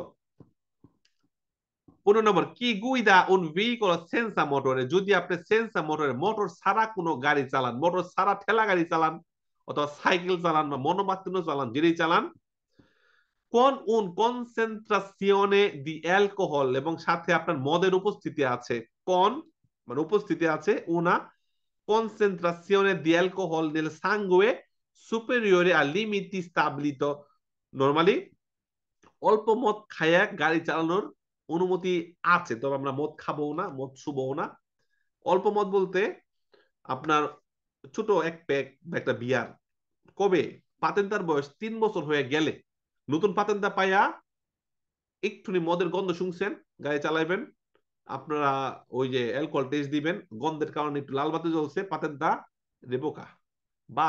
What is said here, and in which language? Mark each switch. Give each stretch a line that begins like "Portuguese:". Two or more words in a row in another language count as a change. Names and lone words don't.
Bangla: 15 নম্বর,
Italian: chi guida un veicolo senza motore,
Bangla: যদি আপনি
Italian: senza motore
Bangla: মোটর ছাড়া কোনো গাড়ি চালান, মোটর ছাড়া ঠেলা গাড়ি চালান অথবা সাইকেল চালান বা মনোমাত্রিন চালান, যেটাই চালান,
Italian: con una concentrazione di alcol,
Bangla: এবং সাথে আপনার মদের উপস্থিতি আছে, কোন মানে উপস্থিতি আছে,
Italian: উনা concentrazione di alcol nel sangue superiore al limiti stabilito,
Bangla: নর্মালি অল্প মদ খায়া গাড়ি চালানোর অনুমতি আছে, তবে আমরা মদ খাবো না, মদ ছুবো না। অল্প মদ বলতে আপনার ছোট এক প্যাক বা একটা বিয়ার, কবে পাতেন্তার বয়স 3 বছর হয়ে গেলে, নতুন পাতেন্তা পাইয়া একটুনি মদের গন্ধ শুনছেন, গাড়ি চালাইবেন, আপনারা ওই যে অ্যালকোহল টেস্ট দিবেন, গন্ধের কারণে একটু লাল বাতি জ্বলছে,
Italian: patente revoca
Bangla: বাদ।